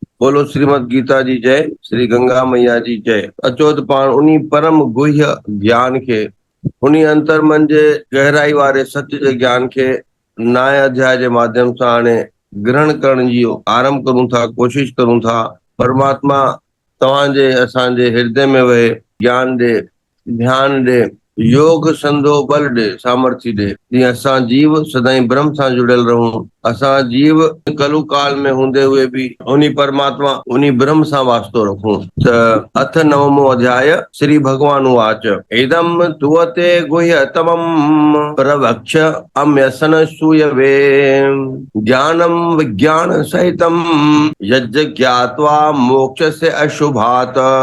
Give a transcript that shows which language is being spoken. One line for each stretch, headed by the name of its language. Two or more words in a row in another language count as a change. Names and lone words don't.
Hindi: बोलो श्रीमद् गीता जी जय, श्री गंगा मैया जी जय।
Sindhi: अचोत पाण उन्हीं परम गुह्य ज्ञान के, उन्हीं अंतर मन जे गहराई वारे सत्य जे ज्ञान के नए अध्याय के माध्यम से हाणे ग्रहण करण जी आरंभ करूं था, कोशिश करूं था। परमात्मा तव्हांजे असांजे हृदय में वहे, ज्ञान दे, ध्यान दे, योग संधो बल दे, सामर्थ्य दे, जीअं असां जीव सदाई ब्रह्म सां जुड़ियल रहूं। असां जीव कलु काल में हूंदे हुए भी उन्हीं परमात्मा उन्हीं ब्रह्म सां वास्तो रखूं। त अथ नवमो अध्याय।
Sanskrit: श्री भगवान उवाच इदम तुवते गुह्यतमम् प्रवक्ष अम्यसन सूयवे ज्ञानम विज्ञान सहितम यज्ञ ज्ञात्वा मोक्षस्य अशुभात्